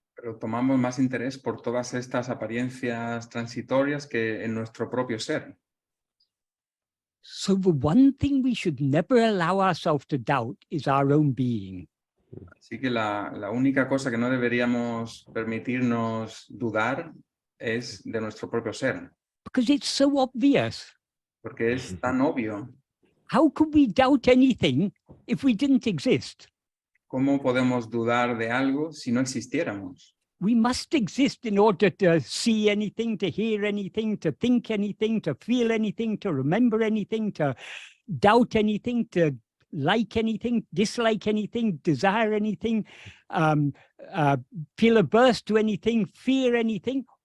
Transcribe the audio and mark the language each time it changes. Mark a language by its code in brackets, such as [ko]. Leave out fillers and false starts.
[es] Pero tomamos más interés por todas estas apariencias transitorias que en nuestro propio ser. [en] So the one thing we should never allow ourselves to doubt is our own being. [es] Así que la única cosa que no deberíamos permitirnos dudar es de nuestro propio ser. [en] Because it's so obvious. [es] Porque es tan obvio. [en] How could we doubt anything if we didn't exist? [es] ¿Cómo podemos dudar de algo si no existiéramos? [en] We must exist in order to see anything, to hear anything, to think anything, to feel anything, to remember anything, to doubt anything, to like anything, dislike anything, desire anything, feel averse to anything, fear anything.